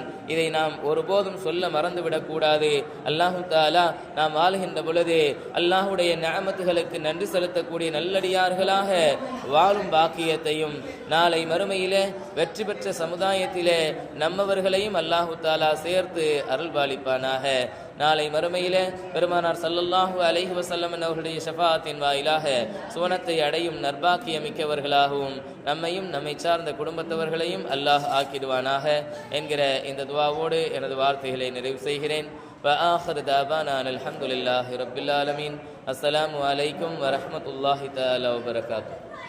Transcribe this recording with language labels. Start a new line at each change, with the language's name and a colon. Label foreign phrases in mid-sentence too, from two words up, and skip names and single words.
Tamil: இதை நாம் ஒருபோதும் சொல்ல மறந்துவிடக்கூடாது.
Arabic: الله تعالى
Tamil: நாம் வாழ்கின்ற பொழுது அல்லாஹுடைய நிஅமத்துகளுக்கு நன்றி செலுத்தக்கூடிய நல்லடியார்களாக வாழும் பாக்கியத்தையும், நாளை மறுமையிலே வெற்றி பெற்ற சமுதாயத்திலே நம்மவர்களையும்
Arabic: الله تعالى
Tamil: சேர்த்து அருள்பாலிப்பானாக. நாளை மறுமையிலே பெருமானார்
Arabic: صلى الله عليه وسلم
Tamil: அவர்களுடைய ஷஃபாஅத்தின் வாயிலாக சுவனத்தை அடையும் நற்பாக்கியமிக்கவர்களாகவும் நம்மையும் நம்மை சார்ந்த குடும்பத்தவர்களையும் அல்லாஹ் ஆக்கிடுவானாக என்கிற இந்த துஆவோடு எனது வார்த்தைகளை நிறைவு செய்கிறேன்.
Arabic: وآخر دعوانا الحمد لله رب العالمين. السلام عليكم ورحمة الله تعالى وبركاته.